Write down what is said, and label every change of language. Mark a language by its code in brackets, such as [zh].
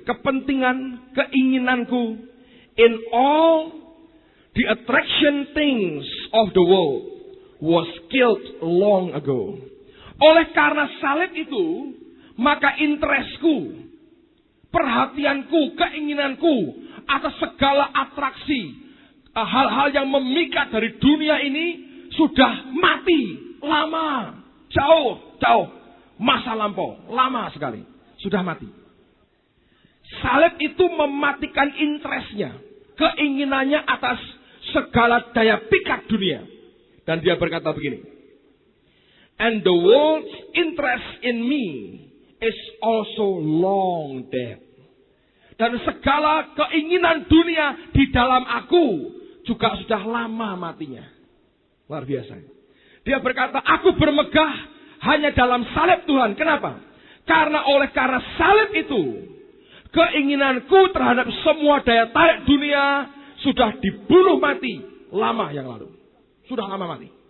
[id] Kepentingan, keinginanku [en] in all the attraction things of the world was killed long ago. [id] Oleh karena salib itu, maka interestku, perhatianku, keinginanku atas segala atraksi, hal-hal yang memikat dari dunia ini sudah mati lama, jauh, masa lampau, lama sekali, sudah mati. Salib itu mematikan interestnya, keinginannya atas segala daya pikat dunia. Dan dia berkata begini, [en] and the world's interest in me is also long dead. [id] Dan segala keinginan dunia di dalam aku juga sudah lama matinya. Luar biasa. Dia berkata, aku bermegah hanya dalam salib Tuhan. Kenapa? Karena salib itu, keinginanku terhadap semua daya tarik dunia sudah dibunuh mati lama yang lalu. Sudah lama mati.